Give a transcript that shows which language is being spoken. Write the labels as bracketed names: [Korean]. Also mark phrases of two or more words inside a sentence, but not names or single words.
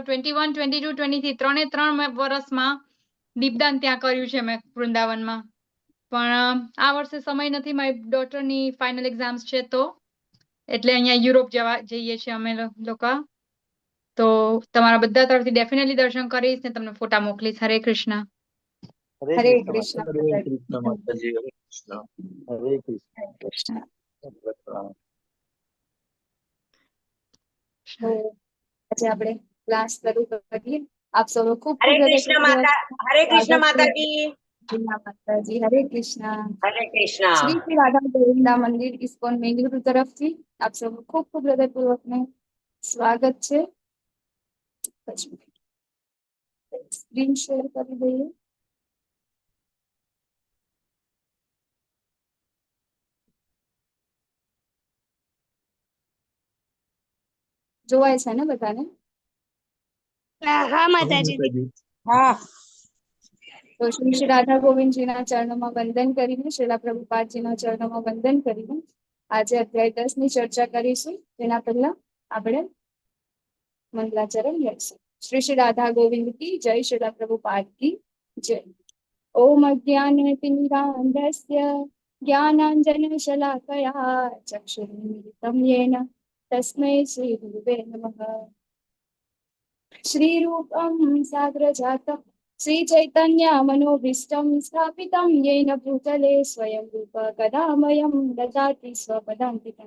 [Gujarati] 21, 22, 23 ત્રણે વર્ષમાં દીપદાન ત્યાં કર્યું છે મેં વૃંદાવનમાં, પણ આ વર્ષે સમય નથી. મારી ડોટરની [English] final exams [Gujarati] છે તો એટલે અહીંયા યુરોપ જઈએ છીએ અમે લોકો. તો તમારા બધા તરફથી ડેફિનેટલી દર્શન કરીશ ને તમને ફોટા મોકલીશ. હરે કૃષ્ણ. હરે કૃષ્ણ. [Hindi] हरे कृष्ण माताजी, हरे कृष्ण। हरे कृष्ण। [Gujarati] કૃષ્ણ. [Hindi] प्रणाम। [Gujarati] તો આજે આપણે ક્લાસ શરૂ કરીએ. આપ સૌનો ખૂબ [Hindi] हरे [Gujarati] ખૂબ [Hindi] कृष्ण माता। हरे कृष्ण माताजी। [Gujarati] માતાજી. હરે કૃષ્ણ. [Hindi] हरे कृष्ण। [Gujarati] શ્રી શ્રી રાધા ગોવિંદા મંદિર ઇસ્કોન બેંગલુરુ તરફથી આપ સૌનું ખૂબ ખૂબ હૃદયપૂર્વકનું સ્વાગત છે. સ્ક્રીન શેર કરી દઈએ. જોવાય છે ને બધાને? હા માતાજી. हाँ। તો શ્રી શ્રી રાધા ગોવિંદજીના ચરણોમાં વંદન કરીને, શ્રીલા પ્રભુપાદજીના ચરણોમાં વંદન કરીને આજે અધ્યાય 10 ની ચર્ચા કરીશું. તેના પહેલા આપણે મંગલાચરણ લઈશું. [Hindi] શ્રી શ્રી રાધા गोविंद की जय, श्रीला प्रभुपाद की जय। [Sanskrit] ओम अज्ञानतिमिरान्धस्य ज्ञानाञ्जनशलाकया चक्षुरुन्मिलितं येन तस्मै श्रीगुरुवे नमः। श्रीरूपं साग्रजातं श्रीचैतन्यमनोभीष्टं स्थापितं येन भूतले स्वयं रूप कदामयं ददाति स्वपदान्तिकं।